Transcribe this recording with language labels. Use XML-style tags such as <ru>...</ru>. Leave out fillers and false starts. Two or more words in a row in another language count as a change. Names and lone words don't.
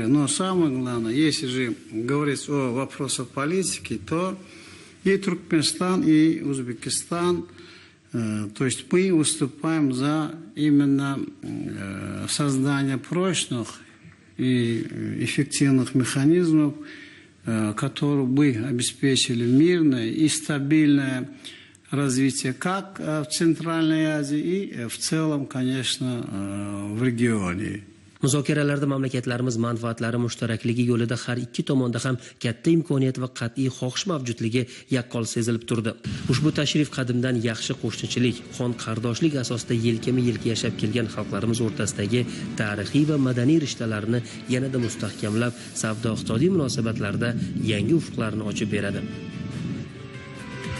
<ru>Но самое главное, если же говорить о вопросах политики, то и Туркменистан, и Узбекистан, то есть мы выступаем за именно создание прочных и эффективных механизмов, которые бы обеспечили мирное и стабильное развитие как в Центральной Азии и в целом, конечно, в регионе.</ru> <uz>Muzokaralarda mamlakatlarimiz manfaatlari mushtarakligi yo'lida har ikki tomonda ham katta imkoniyat va qat'iy xohish mavjudligi yaqqol sezilib turdi. Ushbu tashrif qadimdan yaxshi qo'shnichilik, xon qardoshlik asosida yelkama-yelka yashab kelgan xalqlarimiz o'rtasidagi tarixiy va madaniy rishtalarni yanada mustahkamlab, savdo-iqtisodiy munosabatlarda yangi ufqlarni ochib beradi.</uz>